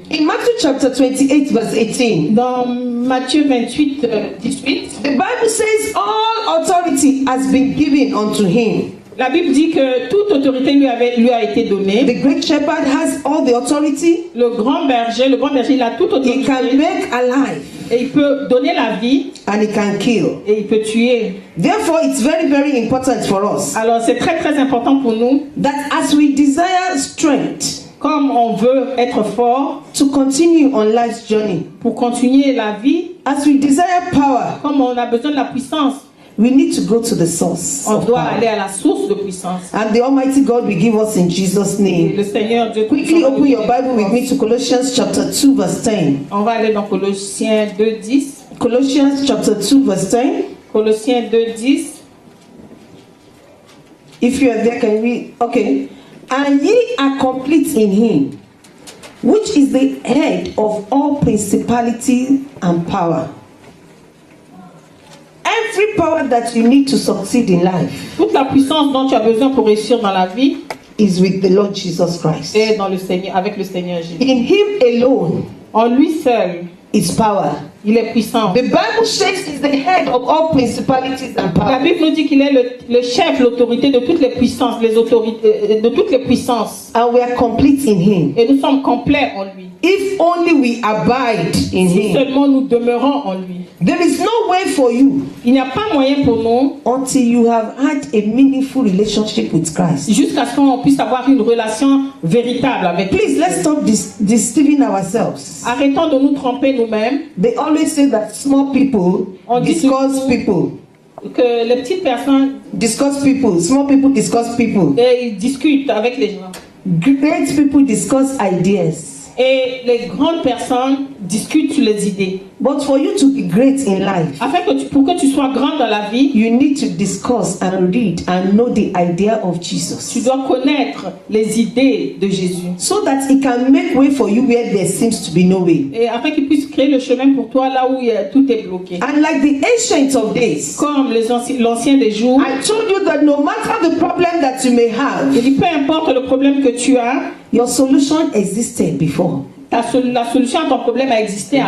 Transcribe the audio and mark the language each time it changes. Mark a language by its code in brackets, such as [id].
[en] In Matthew chapter 28, verse 18, [fr] Dans Matthieu 28, 18, [en] the Bible says all authority has been given unto him. [fr] la Bible dit que toute autorité lui a été donnée. [en] The great shepherd has all the authority. [fr] Le grand berger, il a toute [en] He can make alive [fr] Et il peut donner la vie [en] and he can kill. [fr] et il peut tuer. [en] Therefore, it's very, very important for us [fr] Alors c'est très très important pour nous, [en] that as we desire strength [fr] comme on veut être fort [en] to continue on life's journey, [fr] pour continuer la vie, [en] as we desire power, [fr] comme on a besoin de la puissance, [en] we need to go to the source [fr] on [en] of [fr] doit [en] power. [fr] aller à la source de puissance. [en] And the Almighty God will give us in Jesus' [fr] Et [en] name. [fr] le Seigneur Dieu. [en] Quickly open your Bible with me to Colossians chapter 2, verse 10. [fr] On va aller dans Colossiens 2:10. [en] Colossians chapter 2, verse 10. [fr] Colossiens 2:10. [en] If you are there, can you read? Okay. And ye are complete in him, which is the head of all principality and power. Every power that you need to succeed in life [fr] Toute la puissance dont tu as besoin pour réussir dans la vie [en] is with the Lord Jesus Christ. [fr] est dans le Seigneur, avec le Seigneur Jésus. [en] In him alone [fr] En lui seul, [en] is power. [fr] Il est puissant. [en] The Bible says he's the head of all principalities and powers. [fr] Bible nous dit qu'il est le chef, l'autorité de toutes les puissances, de toutes les puissances. [en] And we are complete in him. [fr] Et nous sommes complets en lui. [en] If only we abide in [fr] Si [en] him. [fr] seulement nous demeurons en lui. [en] There is no way for you [fr] Il n'y a pas moyen pour nous, [en] until you have had a meaningful relationship with Christ. [fr] jusqu'à ce qu'on puisse avoir une relation véritable avec lui. [en] Please, let's stop deceiving ourselves. [fr] Arrêtons de nous tromper nous-mêmes. [en] They always say that small people [fr] On dit [en] discuss [fr] toujours- [en] people. [fr] Que les petites personnes, [en] Discuss people. Small people discuss people. [fr] ils discutent avec les gens. [en] Great people discuss ideas. [fr] Et les grandes personnes discutent sur les idées. [en] But for you to be great in life, [fr] Afin que pour que tu sois grand dans la vie, [en] you need to discuss and read and know the idea of [fr] tu [en] Jesus, [fr] dois connaître les idées de Jésus. [en] so that it can make way for you where there seems to be no way. [fr] Et afin qu'il puisse créer le chemin pour toi là où tout est bloqué. [en] And like the ancients of days, [fr] Comme l'ancien des jours, [en] I told you that no matter the problem that you may have, [fr] il dit peu importe le problème que tu as, [en] your solution existed before. [fr] la solution à ton problème a existé avant.